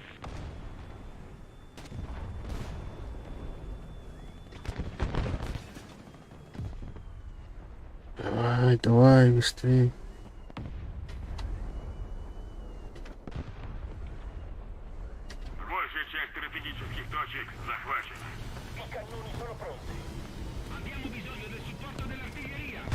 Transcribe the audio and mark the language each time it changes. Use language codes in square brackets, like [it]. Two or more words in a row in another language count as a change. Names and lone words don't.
[ru] Давай, давай, быстрее. Большая часть стратегических точек захвачена. [it] I cannoni sono pronti. Abbiamo bisogno del supporto dell'artiglieria.